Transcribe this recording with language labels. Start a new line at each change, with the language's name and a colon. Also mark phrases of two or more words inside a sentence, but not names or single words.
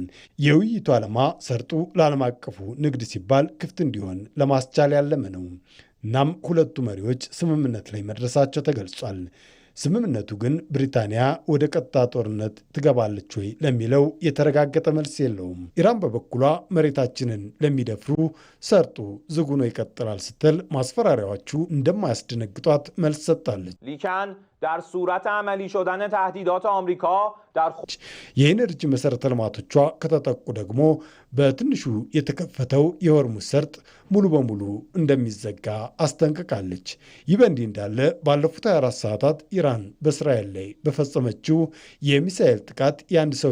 Amharic: የውይይቱ ዓላማ ሰርጡ ለዓለም አቀፉ ንግድ ሲባል ክፍት እንዲሆን ለማስቻል ያለመ ነው። እናም ሁለቱ መሪዎች ስምምነት ላይ መድረሳቸው ተገልጿል። ስምምነቱ ግን ብሪታንያ ወደ ቀጥታ ጦርነት ትገባለች ወይ ለሚለው የተረጋገጠ መልስ የለውም። ኢራን በበኩሏ መሬታችንን ለሚደፍሩ ሰርጡ ዝግ ሆኖ ይቀጥላል ስትል ማስፈራሪያዎቹ እንደማያስደነግጧት መልስ ሰጥታለች።
Persian: در صورت عملی شدن تهدیدات آمریکا در
Amharic: የኤነርጂ መሰረተ ልማቶቿ ከተጠቁ ደግሞ በትንሹ የተከፈተው የሆርሙዝ ሰርጥ ሙሉ በሙሉ እንደሚዘጋ አስጠንቅቃለች። ይህ በእንዲህ እንዳለ ባለፉት 24 ሰዓታት ኢራን በእስራኤል ላይ በፈጸመችው የሚሳኤል ጥቃት የአንድ ሰው